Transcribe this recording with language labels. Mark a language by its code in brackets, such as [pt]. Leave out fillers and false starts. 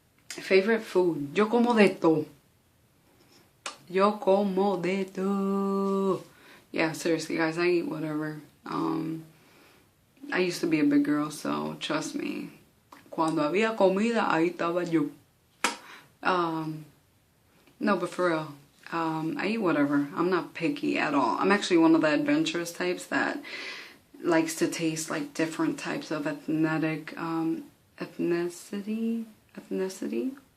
[en] Favorite food. [es] Yo como de todo. Yo como de todo. [en] Yeah, seriously, guys, I eat whatever. I used to be a big girl, so trust me. [es] Cuando había comida, ahí estaba yo. [en] No, but for real, I eat whatever. I'm not picky at all. I'm actually one of the adventurous types that likes to taste like different types of ethnicity.